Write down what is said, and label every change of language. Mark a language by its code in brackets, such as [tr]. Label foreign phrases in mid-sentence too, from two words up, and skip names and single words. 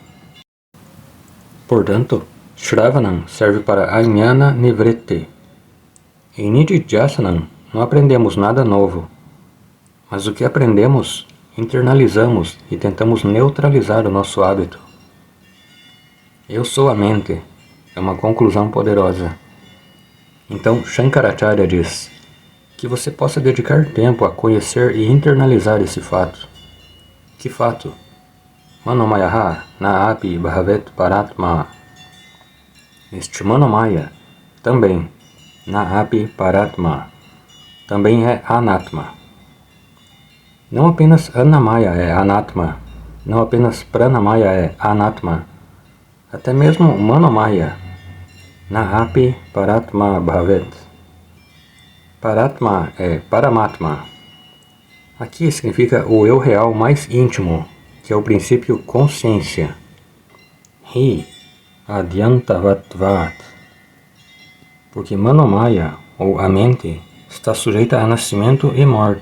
[pt] Portanto, Shravanam serve para [sa] अज्ञान निवृत्ति, [pt] Em Nididhyasanam não aprendemos nada novo, mas o que aprendemos, internalizamos e tentamos neutralizar o nosso hábito. Eu sou a mente, é uma conclusão poderosa. Então Shankaracharya diz que você possa dedicar tempo a conhecer e internalizar esse fato. Que fato? [sa] मनोमयः न अपि भवेत् परात्मा. [pt] Este Manomaya também, [sa] न अपि परात्मा, [pt] também é anatma. Não apenas Annamaya é anatma, não apenas Pranamaya é anatma, até mesmo Manomaya, [sa] न अपि परात्मा भवेत्. [pt] Paratma é Paramatma. Aqui significa o eu real mais íntimo, que é o princípio consciência. [sa] हि आद्यन्तवत्त्वात्. [pt] Porque Manomaya, ou a mente, está sujeita a nascimento e morte.